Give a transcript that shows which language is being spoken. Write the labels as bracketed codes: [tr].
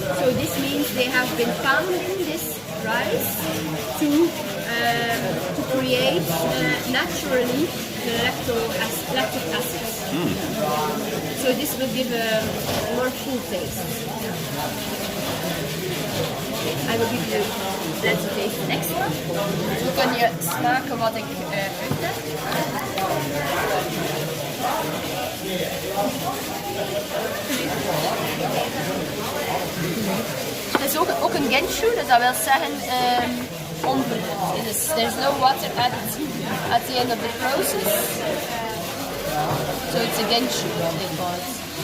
[en] So this means they have been pounding this rice to create naturally the lactic acid. So this will give a more full taste. I will give you let's taste the next one. [nl] Zo kan je smaken wat ik uit heb. Het is ook een genshu, dus dat wil zeggen onverhit. [en] There's no water added at the end of the process. So it's a genshu, they call it.